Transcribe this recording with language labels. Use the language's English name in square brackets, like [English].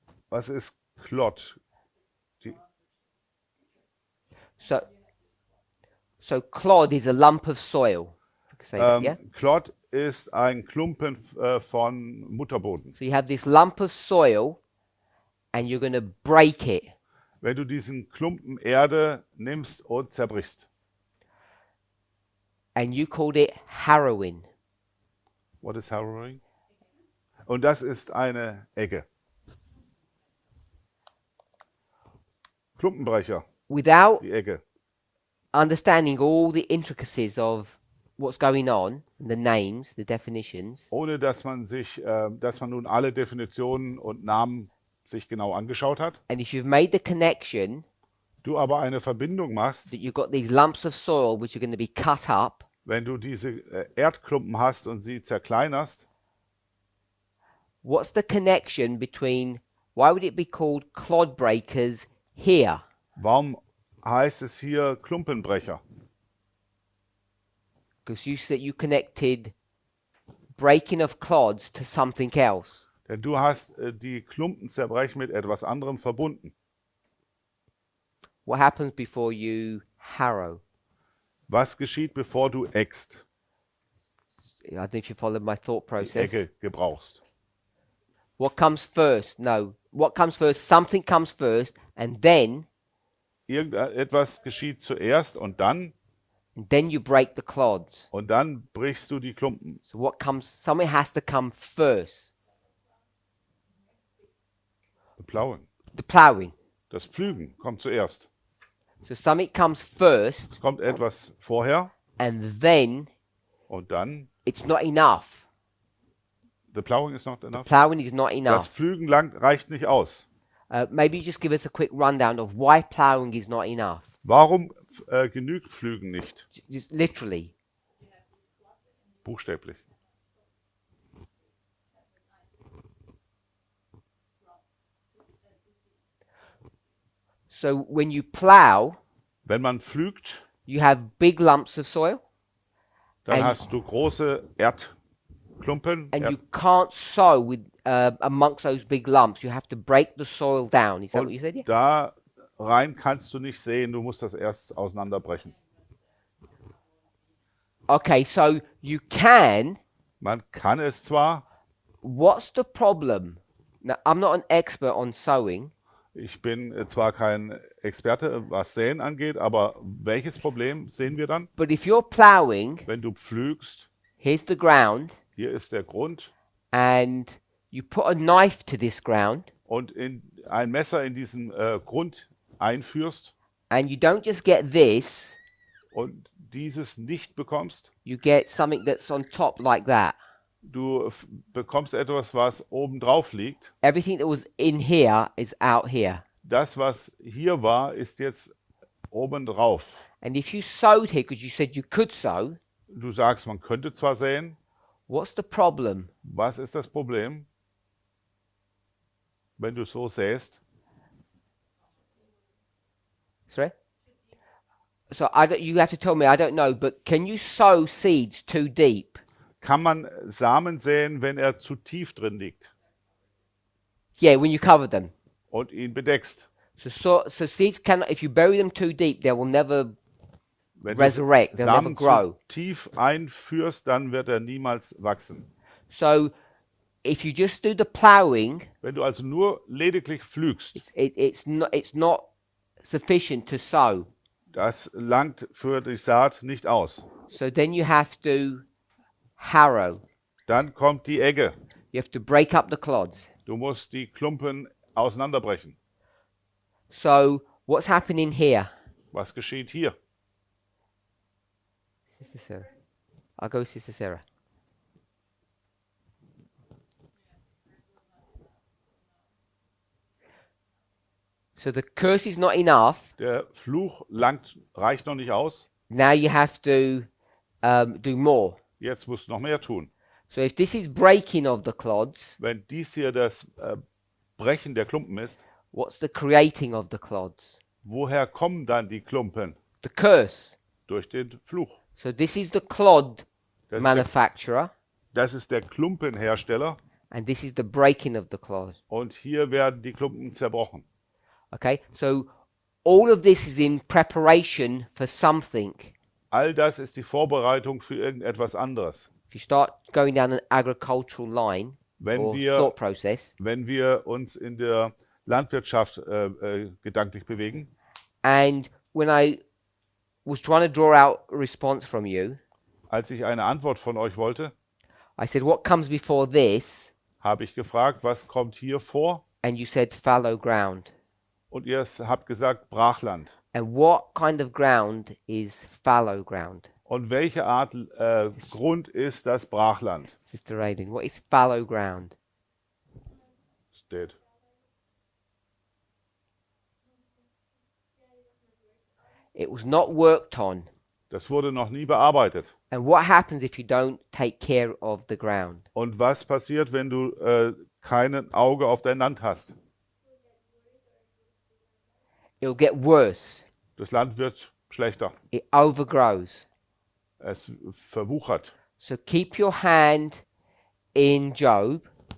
[German] Was ist Clod? [English] So clod is a lump of soil. I can say that, yeah? [German] Clod ist ein Klumpen von Mutterboden. [English] So you have this lump of soil and you're going to break it. [German] Wenn du diesen Klumpen Erde nimmst und zerbrichst. [English] And you called it harrowing. What is harrowing? [German] Und das ist eine Egge. Klumpenbrecher, [English] Without [German] die Egge. [English] understanding all the intricacies of what's going on, the names, the definitions, [German] Ohne dass man nun alle Definitionen und Namen sich genau angeschaut hat. [English] and if you've made the connection [German] Du aber eine Verbindung machst, [English] that you've got these lumps of soil which are going to be cut up, [German] wenn du diese Erdklumpen hast und sie zerkleinerst, [English] what's the connection between, why would it be called clod breakers here? [German] warum heißt es hier Klumpenbrecher? [English] Because you said you connected breaking of clods to something else. [German] Denn du hast die Klumpen zerbrechen mit etwas anderem verbunden. [English] What happens before you harrow? [German] Was geschieht, bevor du eckst, [English] I don't know if you followed my thought [German] die [English] process. [German] Ecke gebrauchst? [English] What comes first? No. What comes first? Something comes first, and then [German] Irgendetwas geschieht zuerst und dann [English] you break the clods. [German] brichst du die Klumpen. [English] So what comes? Something has to come first. The ploughing. [German] Das Pflügen kommt zuerst. [English] So something comes first, [German] Es kommt etwas vorher [English] and then [German] und dann, [English] it's not enough. the plowing is not enough. Ploughing is not [German] Das [English] enough. [German] Pflügen reicht nicht aus. [English] Maybe you just give us a quick rundown of why ploughing is not enough. [German] Warum genügt Pflügen nicht? [English] Just literally. [German] Buchstäblich. [English] So when you plough, [German] Wenn man pflügt, [English] you have big lumps of soil, [German] dann [English] And- [German] hast du große Erdklumpen. [English] and you can't sow with amongst those big lumps. You have to break the soil down. Is that what you said? Yeah? [German] Da rein kannst du nicht sehen, du musst das erst auseinanderbrechen. [English] Okay, so you can. [German] Man kann es zwar, [English] What's the problem? Now, I'm not an expert on sowing, [German] ich bin zwar kein Experte, was Säen angeht, aber welches Problem sehen wir dann? [English] but if you're ploughing, [German] Wenn du pflügst, [English] here's the ground, [German] hier ist der Grund [English] and you put a knife to this ground, [German] und ein Messer in diesen Grund einführst [English] and you don't just get this, [German] und dieses nicht bekommst, [English] you get something that's on top like that. [German] du bekommst etwas, was oben drauf liegt. [English] Everything that was in here is out here. [German] Das, was hier war, ist jetzt oben drauf. [English] And if you sowed here, because you said you could sow, [German] Du sagst, man könnte zwar säen, [English] what's the problem? [German] was ist das Problem, wenn du so säst? [English] Sorry? So you have to tell me, I don't know, but can you sow seeds too deep? [German] Kann man Samen säen, wenn er zu tief drin liegt [English] Yeah, when you cover them. [German] und ihn bedeckst? [English] So seeds cannot, if you bury them too deep, they will never [German] Wenn [English] resurrect, [German] du [English] they'll never [German] Samen [English] grow. [German] zu tief einführst, dann wird er niemals wachsen. [English] So if you just do the ploughing, [German] Wenn du also nur lediglich pflügst, [English] it's not sufficient to sow. [German] das langt für die Saat nicht aus. [English] So then you have to harrow. [German] Dann kommt die Egge. [English] You have to break up the clods. [German] Du musst die Klumpen auseinanderbrechen. [English] So what's happening here? [German] Was geschieht hier? [English] Sister Sarah. I'll go with Sister Sarah. So the curse is not enough. [German] Der Fluch reicht noch nicht aus. [English] Now you have to do more. [German] Jetzt musst du noch mehr tun. [English] So if this is breaking of the clods, [German] Wenn dies hier das Brechen der Klumpen ist, [English] what's the creating of the clods? [German] woher kommen dann die Klumpen? [English] The curse. [German] Durch den Fluch. [English] So this is the clod [German] Das ist der, [English] manufacturer, [German] das ist der Klumpenhersteller [English] and this is the breaking of the clod. [German] und hier werden die Klumpen zerbrochen. [English] Okay, so all of this is in preparation for something. [German] All das ist die Vorbereitung für irgendetwas anderes. [English] If you start going down an agricultural line [German] Wenn [English] or [German] wir, [English] thought process, [German] wenn wir uns in der Landwirtschaft gedanklich bewegen, [English] and when I was trying to draw out a response from you, [German] Als ich eine Antwort von euch wollte, [English] I said, what comes before this? [German] habe ich gefragt, was kommt hier vor? [English] And you said fallow ground. [German] Und ihr habt gesagt Brachland. [English] And what kind of ground is fallow ground? [German] Und welche Art Grund ist das Brachland? [English] Sister Aileen, what is fallow ground? [German] Steht. [English] It was not worked on. [German] Das wurde noch nie bearbeitet. [English] And what happens if you don't take care of the ground? [German] Und was passiert, wenn du kein Auge auf dein Land hast? [English] It'll get worse. [German] Das Land wird schlechter. [English] It overgrows. [German] Es verwuchert. [English] So keep your hand in Job